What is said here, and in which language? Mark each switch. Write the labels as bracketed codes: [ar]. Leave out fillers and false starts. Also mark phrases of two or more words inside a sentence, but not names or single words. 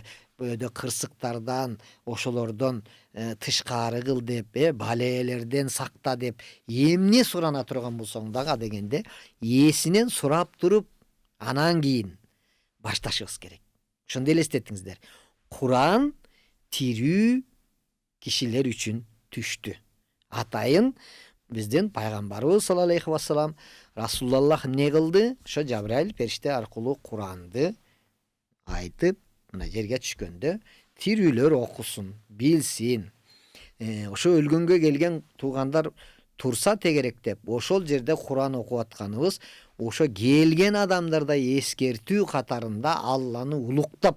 [ky] Бөөдө кырсыктардан, ошолордон тышкары кыл деп, балээлерден сакта деп эмне сурана турган болсоң дагы дегенде ээсинен сурап туруп, анан кийин башташыбыз керек. Ошондо элестетиңиздер. Куран тирүү кишилер үчүн түштү. Атайын биздин пайгамбарыбыз [ar] صلى الله عليه وسلم [ky] Расулаллах эмне кылды? Ошо Жабраил периште аркылуу Куранды айтып, мына жерге түшкөндө тирүүлөр окусун, билсин. Ошо өлгөнгө келген туугандар турса тегеректеп, ошол жерде Куран окуп атканыбыз, ошо келген адамдарда эскертүү катарында Алланы улуктап.